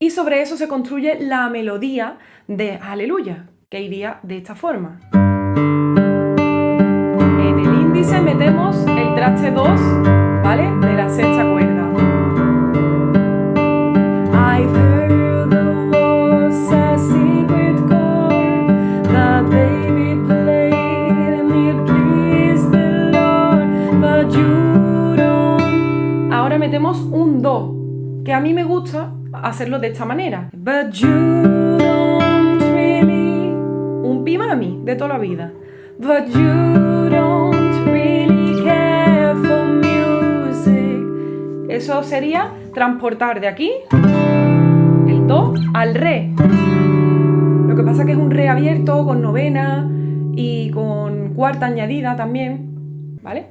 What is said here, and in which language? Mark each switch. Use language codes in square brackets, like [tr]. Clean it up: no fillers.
[es] Y sobre eso se construye la melodía de Aleluya, que iría de esta forma. En el índice metemos el traste 2, ¿vale? De la sexta cuerda. [en] I've heard there was a secret chord that David played and it pleased the Lord, but you don't. [es] Ahora metemos un do, que a mí me gusta hacerlo de esta manera. [en] But you don't really. [es] Un pimami de toda la vida. [en] But you don't really care for music. [es] Eso sería transportar de aquí el do al re. Lo que pasa que es un re abierto con novena y con cuarta añadida también, ¿vale?